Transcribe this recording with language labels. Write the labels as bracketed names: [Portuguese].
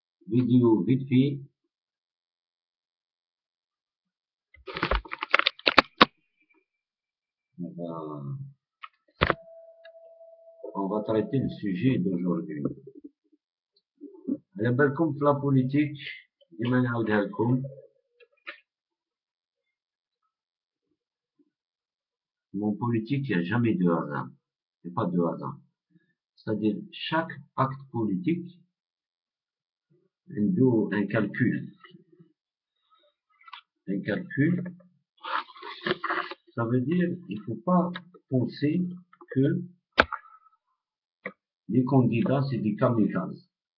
[French] فيديو vite fait. On va traiter le sujet d'aujourd'hui. [Arabic] على بالكم في لا بوليتيك ديما نعاودها لكم. [French] Mon politique, il n'y a jamais de hasard. Il n'y a pas de hasard. C'est-à-dire, chaque acte politique, il a un calcul. Un calcul, ça veut dire qu'il ne faut pas penser que les candidats, c'est des kamikazes.